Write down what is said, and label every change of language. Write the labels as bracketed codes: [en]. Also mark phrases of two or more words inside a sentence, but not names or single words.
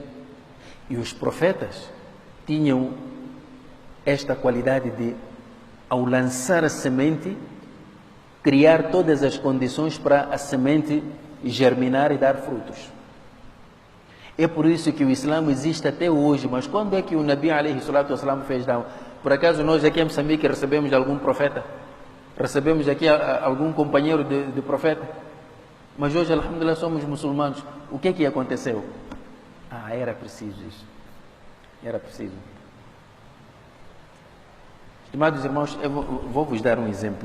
[pt] E os profetas tinham esta qualidade de, ao lançar a semente, criar todas as condições para a semente germinar e dar frutos. É por isso que o Islã existe até hoje. Mas quando é que o Nabi [ar] عليه الصلاة والسلام [pt] fez da'wah? Por acaso nós aqui em Moçambique recebemos algum profeta? Recebemos aqui algum companheiro de profeta? Mas hoje, alhamdulillah, somos muçulmanos. O que aconteceu? Era preciso isso. Era preciso. Estimados irmãos, eu vou vos dar um exemplo.